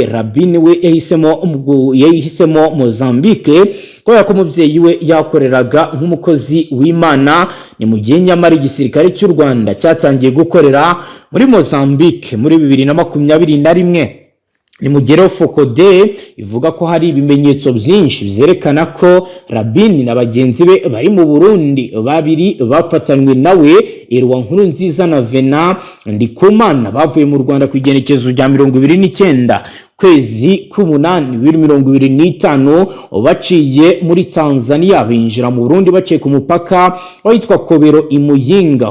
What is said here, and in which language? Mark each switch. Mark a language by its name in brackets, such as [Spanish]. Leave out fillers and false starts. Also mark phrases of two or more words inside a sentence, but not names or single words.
[Kinyarwanda] Rabin we yahisemo Mozambique kubera ko umubyeyi we yakoreraga nk'umukozi w'Imana, ni mu gihe nyamara igisirikare cy'u Rwanda cyatangiye gukorera muri Mozambique muri 2021. Ni mu gihe Fokode ivuga ko hari ibimenyetso byinshi byerekana ko Rabin na bagenzi be bari mu Burundi, babiri bafatanywe nawe Erwa Nkurunziza na Vena Ndikumana bavuye mu Rwanda ku igenekerezo rya 29 kwezi k'umunani 2025 baciye muri Tanzania binjira mu Burundi baciye ku mupaka witwa Kobero Imuyinga.